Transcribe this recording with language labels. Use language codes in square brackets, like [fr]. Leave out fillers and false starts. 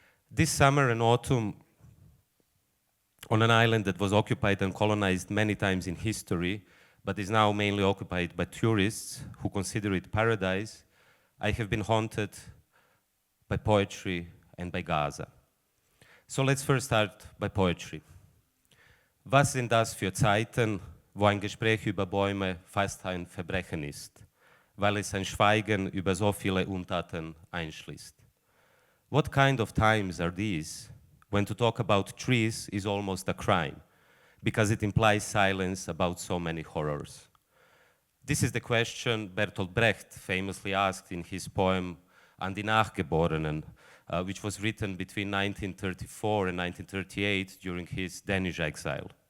[en] This summer and autumn, on an island that was occupied and colonized many times in history, but is now mainly occupied by tourists who consider it paradise, I have been haunted by poetry and by Gaza. So let's first start by poetry. [de] Was sind das für Zeiten, wo ein Gespräch über Bäume fast ein Verbrechen ist, weil es ein Schweigen über so viele Untaten einschließt? [en] What kind of times are these when to talk about trees is almost a crime, because it implies silence about so many horrors? This is the question Bertolt Brecht famously asked in his poem An die Nachgeborenen, which was written between 1934 and 1938 during his Danish exile.